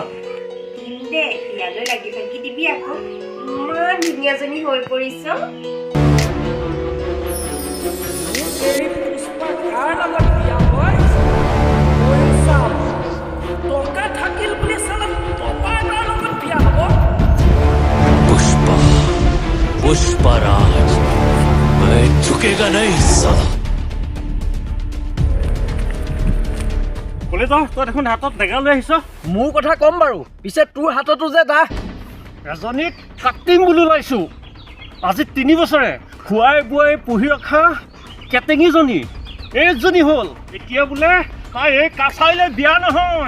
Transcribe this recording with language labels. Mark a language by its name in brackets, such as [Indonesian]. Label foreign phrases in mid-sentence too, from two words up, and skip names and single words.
[Assamese] দিম দে ইয়ালৈ লাগি ভাগি দিবি আকৌ ইমান ধুনীয়াজনী হৈ পৰিছ এৰি পুষ্পা কাৰ লগত বিয়া হয় ময়ো চাম টকা থাকিল বুলি চালা টপা এটাৰ লগত বিয়া হ'ব [Hindi] पुष्पा पुष्पा राज मैं झुकेगा नहीं साला [Assamese] ক'লে তই দেখোন হাতত ডেগা লৈ আহিছ মোৰ কথা ক'ম বাৰু পিছে তোৰ হাততো যে দা এজনীক কাটিম বুলি ওলাইছোঁ আজি 3 বছৰে খুৱাই বুৱাই পুহি ৰখা কেটেঙীজনী এইজনী হ'ল এতিয়া বোলে তাই এই কাছাৰীলৈ বিয়া নহয়।